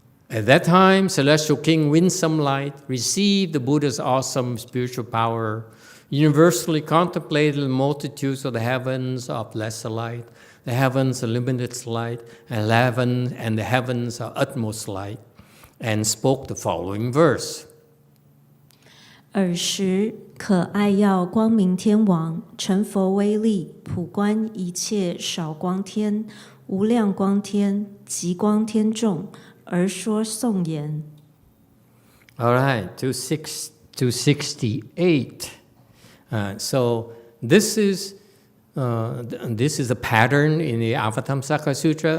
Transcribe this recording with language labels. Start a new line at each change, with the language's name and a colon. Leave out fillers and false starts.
English: At that time, Celestial King Winsome Light received the Buddha's awesome spiritual power, universally contemplated the multitudes of the heavens of lesser light, the heavens of limited light, and the heavens of utmost light, and spoke the following verse.
Chinese: 尔时，可爱耀光明天王成佛威力，普观一切少光天、无量光天、极光天众，而说颂言。
English: All right, 268. So this is a pattern in the Avatamsaka Sutra.